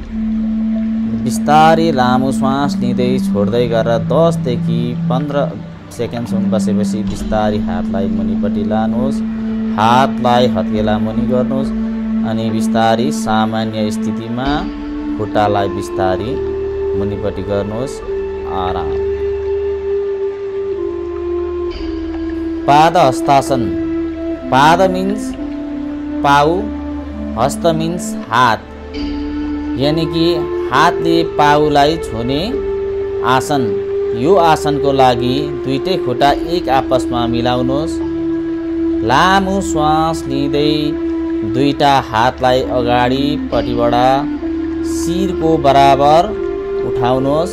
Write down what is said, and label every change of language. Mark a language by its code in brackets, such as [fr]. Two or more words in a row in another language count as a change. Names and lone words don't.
[ne] बिस्तारै लामो श्वास लिँदै छोड्दै गरेर 10 देखि 15 सेकेन्डसम्म बसेपछि बिस्तारै हातलाई मुनिपट्टि लानुहोस्। हातलाई हत्केला मुनि गर्नुहोस् अनि बिस्तारै सामान्य स्थितिमा खुट्टालाई बिस्तारै मुनिपट्टि गर्नुहोस्। आराम। पाद हस्तासन। पाद मिन्स पाउ, हस्त मिन्स हात, [hi] यानी कि [ne] हातले पाउलाई छुने आसन। यो आसनको लागि दुईटै खुट्टा एक आपसमा मिलाउनुहोस्। लामो श्वास लिँदै दुईटा हातलाई अगाडिपट्टिबाट शिरको बराबर उठाउनुहोस्।